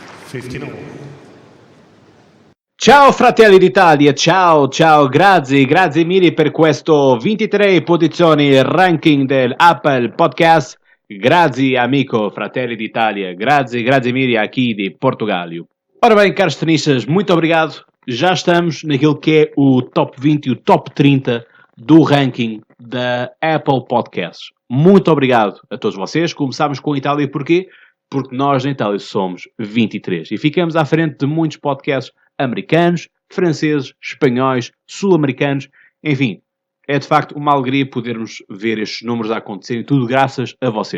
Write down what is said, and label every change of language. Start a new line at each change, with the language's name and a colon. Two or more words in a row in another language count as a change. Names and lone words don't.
Italian: 59. Ciao fratelli d'Italia, ciao, grazie mille per questo 23 posizioni ranking del Apple Podcast. Grazie amico fratelli d'Italia, grazie mille
Portuguese: aqui de Portugal. Ora bem, caros tenistas, muito obrigado. Já estamos naquilo que é o top 20 e o top 30 do ranking da Apple Podcasts. Muito obrigado a todos vocês. Começámos com a Itália, porquê? Porque nós na Itália somos 23 e ficamos à frente de muitos podcasts americanos, franceses, espanhóis, sul-americanos, enfim, é de facto uma alegria podermos ver estes números a acontecerem, tudo graças a vocês.